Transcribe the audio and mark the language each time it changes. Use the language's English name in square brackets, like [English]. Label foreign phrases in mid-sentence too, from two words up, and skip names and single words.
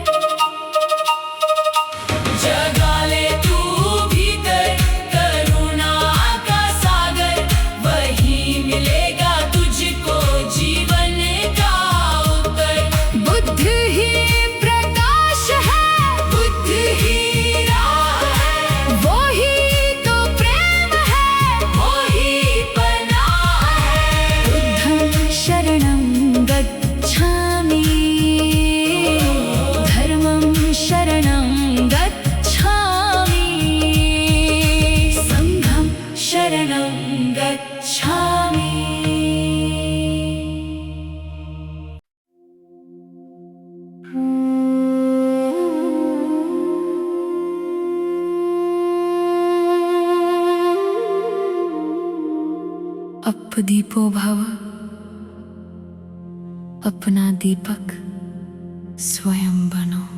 [Hindi] जगा ले तू भीतर करुणा का सागर, वही मिलेगा तुझको जीवन का उत्तर। बुद्ध ही प्रकाश है, बुद्ध ही राह है, वो ही तो प्रेम है, वो ही पनाह है। [Pali] बुद्धं शरणं गच्छामि, धर्मं शरणं गच्छामि, संघं शरणं गच्छामि। अपदीपो भव, [Hindi] अपना दीपक स्वयं बनो।